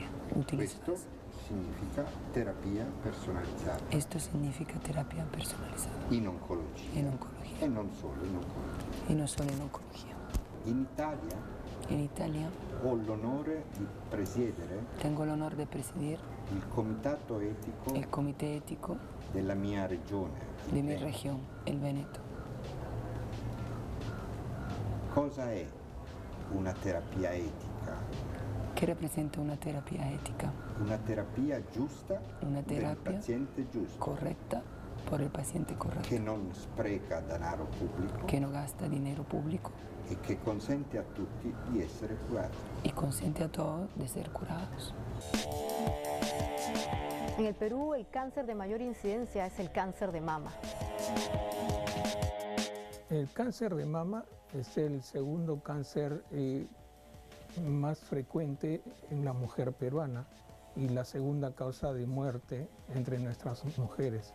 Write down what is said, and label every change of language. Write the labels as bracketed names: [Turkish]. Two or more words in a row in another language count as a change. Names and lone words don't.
[Italian] Questo [Spanish] utilizadas. [Italian] significa terapia personalizzata [Spanish] Esto significa terapia personalizada [Italian] in oncologia [Spanish] en oncología [Italian] e non solo in oncologia. [Spanish] y no solo en oncología. [Italian] In Italia [Spanish] En Italia [Italian] ho l'onore di presiedere [Spanish] tengo el honor de presidir [Italian] il comitato etico [Spanish] el comité ético [Italian] della mia regione. [Spanish] de mi región, el Veneto. [Italian] Cosa è una terapia etica? [Spanish] ¿Qué representa una terapia ética? [Italian] Una terapia giusta [Spanish] Una [Italian] del [Spanish] terapia [Italian] paziente giusto, [Spanish] correcta por el paciente correcto, [Italian] che non spreca denaro pubblico [Spanish] que no gasta dinero público [Italian] e che consente a tutti di essere curati. [Spanish] y consiente a todos de ser curados. En el Perú, el cáncer de mayor incidencia es el cáncer de mama. El cáncer de mama es el segundo cáncer más frecuente en la mujer peruana y la segunda causa de muerte entre nuestras mujeres.